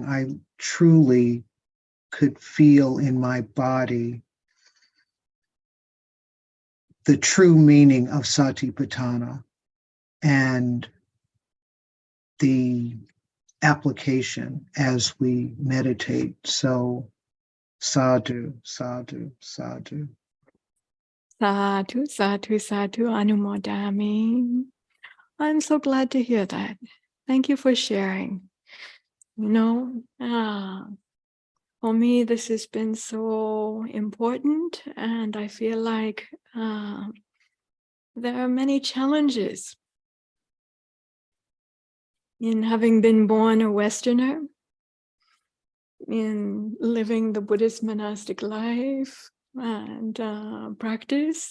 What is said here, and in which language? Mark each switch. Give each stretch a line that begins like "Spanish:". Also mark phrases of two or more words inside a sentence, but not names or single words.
English: I truly could feel in my body the true meaning of Satipattana and the application as we meditate.
Pali: So sadhu, sadhu, sadhu. Sadhu, sadhu, sadhu, anumodami.
English: I'm so glad to hear that. Thank you for sharing. You know, for me, this has been so important, and I feel like there are many challenges in having been born a Westerner, in living the Buddhist monastic life and practice.